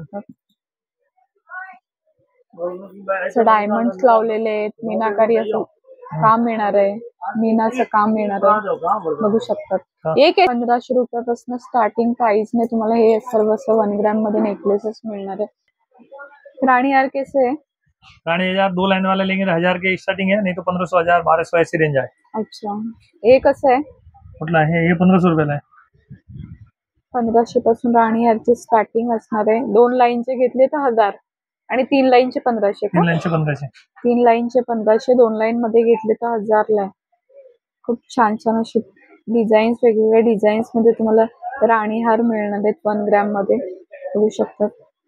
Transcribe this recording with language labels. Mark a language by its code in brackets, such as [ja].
[mr] शकतात। असं डायमंड्स लावलेले आहेत, मीनाकारी असं काम येणार आहे, मीनाचं काम येणार आहे, बघू शकतात। एक 1500 रुपयापासून स्टार्टिंग प्राइसने तुम्हाला हे सर्व 1 ग्रॅम मध्ये नेकलेसेस मिळणार आहे। [hi] राणी हार कैसे है? रानी 1000 2 लाइन वाले लेंगे तो 1000 के स्टार्टिंग है, नहीं तो 1500, 1000, 1200 ऐसी रेंज है। [mr] अच्छा हे कसं आहे? कुठला हे 1500 रुपयाला आहे। 1500 पासून राणी हारची स्टार्टिंग असणार आहे। 2 लाईनचे घेतले तर 1000 आणि 3 लाईनचे 1500 का? 3 लाइनचे 1500। 3 लाईनचे 1500, 2 लाईन मध्ये घेतले तर 1000 ला आहे। खूप छान छान अशी डिझाईन्स, वेगवेगळ्या डिझाईन्स मध्ये तुम्हाला राणी हार मिळणार आहेत 1 ग्रॅम मध्ये, बघू शकतात।